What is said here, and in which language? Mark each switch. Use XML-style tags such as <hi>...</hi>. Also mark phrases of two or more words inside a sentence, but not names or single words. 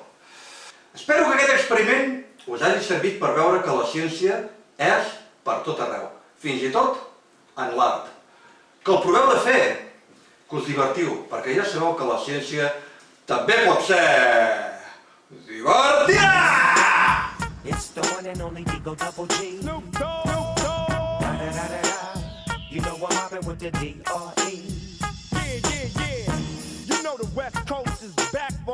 <ca>Espero que aquest experiment us hagi servit per veure que la ciència és per tot arreu, fins i tot en l'art. Que el proveu de fer, que us divertiu, perquè ja sabeu que la ciència també pot ser divertida!</ca> <en>It's the one and only D.O.G. Snoop Dogg. You know I'm mobbing with the D.R.E. Yeah. You know the West Coast is back.</en>